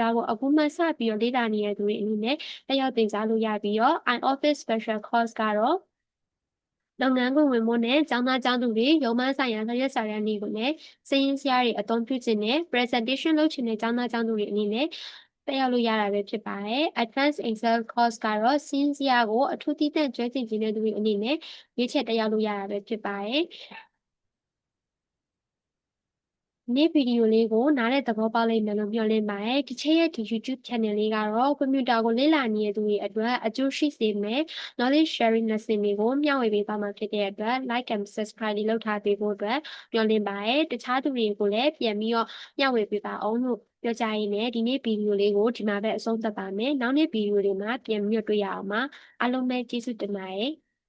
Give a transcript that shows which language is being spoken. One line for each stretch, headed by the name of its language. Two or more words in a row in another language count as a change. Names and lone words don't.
Burmese: တာကိုအခုမှစပြီးတော့လေ့လာနေတဲ့သူတွေအနေနဲ့တက်ရောက်သင်ကြားလို့ရပြီးတော့ iOffice Special Course ကတော့လုပ်ငန်းခွင်ဝင်ဖို့နဲ့ကျောင်းသားကျောင်းသူတွေရုံးမဆိုင်ရာဆောင်ရွက်စာရန်တွေကိုလည်းစရင်းစရာတွေအသုံးပြုခြင်းနဲ့ presentation လုပ်ခြင်းနဲ့ကျောင်းသားကျောင်းသူတွေအနေနဲ့တက်ရောက်လို့ရတာပဲဖြစ်ပါတယ် Advanced Excel Course ကတော့စရင်းစရာကိုအထူးသီးသန့်ကျွမ်းကျင်ခြင်းတဲ့သူတွေအနေနဲ့ရွေးချယ်တက်ရောက်လို့ရတာပဲဖြစ်ပါတယ် နေ့ဗီဒီယိုလေးကိုနားတဲ့သဘောပေါက်လိမ့်မယ်လို့မျှော်လင့်ပါတယ်။ဒီချက်ရဲ့ဒီ YouTube channel လေးကတော့ကွန်ပျူတာကိုလေ့လာနေတဲ့သူတွေအတွက်အကျိုးရှိစေမယ်
English: knowledge sharing lesson
Burmese: တွေကိုမျှဝေပေးသွားမှာဖြစ်တဲ့အတွက်
English: like and subscribe
Burmese: လေးလုပ်ထားပေးဖို့အတွက်မျှော်လင့်ပါတယ်။တခြားသူတွေကိုလည်းပြန်ပြီးတော့မျှဝေပေးပါအောင်လို့ပြောကြရင်းနဲ့ဒီနေ့ဗီဒီယိုလေးကိုဒီမှာပဲအဆုံးသတ်ပါမယ်။နောက်နေ့ဗီဒီယိုတွေမှာပြန်ပြီးတွေ့ရအောင်ပါ။အားလုံးပဲကျေးဇူးတင်ပါတယ်။